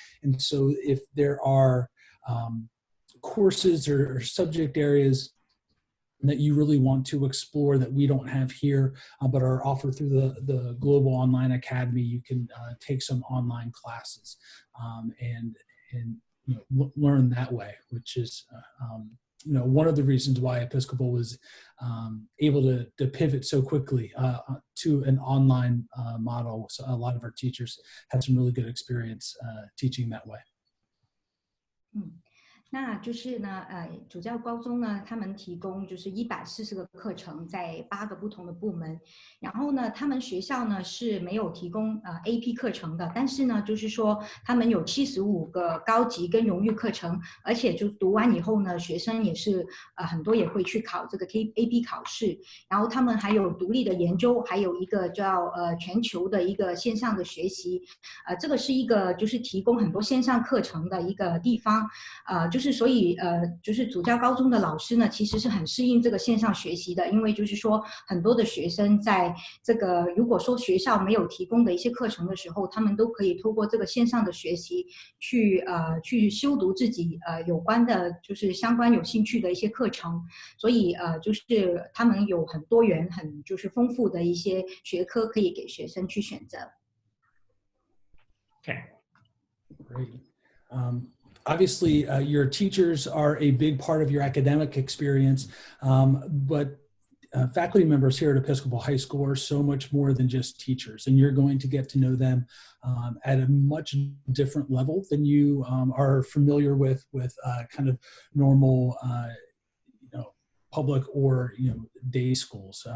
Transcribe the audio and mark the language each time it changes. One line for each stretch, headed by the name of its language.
English: And so if there are courses or subject areas that you really want to explore that we don't have here, but are offered through the Global Online Academy, you can take some online classes and learn that way, which is one of the reasons why Episcopal was able to pivot so quickly to an online model. So a lot of our teachers had some really good experience teaching that way.
Chinese: 那就是呢，主教高中呢，他们提供就是140个课程，在8个不同的部门。然后呢，他们学校呢是没有提供AP 课程的，但是呢，就是说他们有75个高级跟荣誉课程，而且就读完以后呢，学生也是很多也会去考这个 AP 考试。然后他们还有独立的研究，还有一个叫全球的一个线上的学习。这个是一个就是提供很多线上课程的一个地方。就是所以就是主教高中的老师呢，其实是很适应这个线上学习的，因为就是说很多的学生在这个如果说学校没有提供的一些课程的时候，他们都可以透过这个线上的学习去修读自己有关的就是相关有兴趣的一些课程，所以就是他们有很多元很就是丰富的一些学科可以给学生去选择。
English: Okay. Great. Obviously, your teachers are a big part of your academic experience, but faculty members here at Episcopal High School are so much more than just teachers, and you're going to get to know them at a much different level than you are familiar with kind of normal public or day schools.